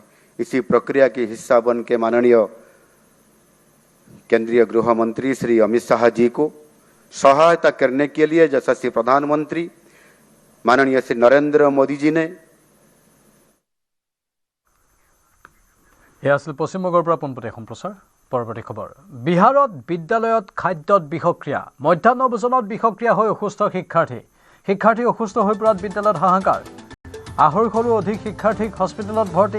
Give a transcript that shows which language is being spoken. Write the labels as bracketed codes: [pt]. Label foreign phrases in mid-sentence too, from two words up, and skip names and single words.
[hi] इसी प्रक्रिया के हिस्सा बन के माननीय केंद्रीय गृह मंत्री श्री अमित शाह जी को सहायता करने के लिए यशस्वी प्रधानमंत्री माननीय श्री नरेंद्र मोदी जी ने [as] पश्चिमबंगर পৰা পোনপটীয়া সম্প্ৰচাৰ। পৰৱৰ্তী খবৰ। বিহাৰত বিদ্যালয়ত খাদ্যত বিষক্ৰিয়া, মধ্যাহ্ন ভোজনত বিষক্ৰিয়া হৈ অসুস্থ শিক্ষাৰ্থী অসুস্থ হৈ পৰাত বিদ্যালয়ত হাহাকাৰ। আঢ়ৈশৰো অধিক শিক্ষাৰ্থীক হস্পিটেলত ভৰ্তি।